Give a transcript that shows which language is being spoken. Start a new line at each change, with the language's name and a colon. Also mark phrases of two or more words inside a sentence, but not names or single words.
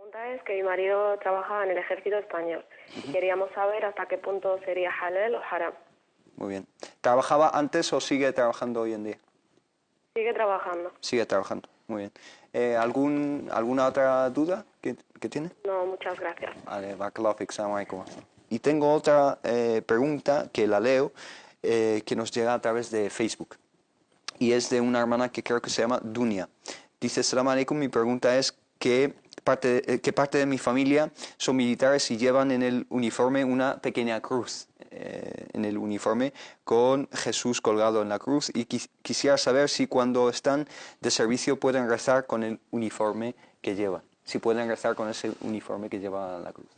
Spanish: es que mi marido trabaja en el ejército español y queríamos saber hasta qué punto sería halal o haram. Muy bien. ¿Trabajaba antes o sigue trabajando hoy en día? Sigue trabajando. Sigue trabajando, muy bien. ¿Alguna otra duda que tiene? No, muchas gracias. Vale,
Arabic: بارك الله فيك، سلام عليكم.
Spanish: Y tengo otra pregunta que la leo, que nos llega a través de Facebook. Y es de una hermana que creo que se llama Dunia. Dice,
Arabic: سلام عليكم,
Spanish: mi pregunta es qué parte de mi familia son militares y llevan en el uniforme una pequeña cruz en el uniforme con Jesús colgado en la cruz, y quisiera saber si cuando están de servicio pueden rezar con el uniforme que llevan, si pueden rezar con ese uniforme que lleva la cruz.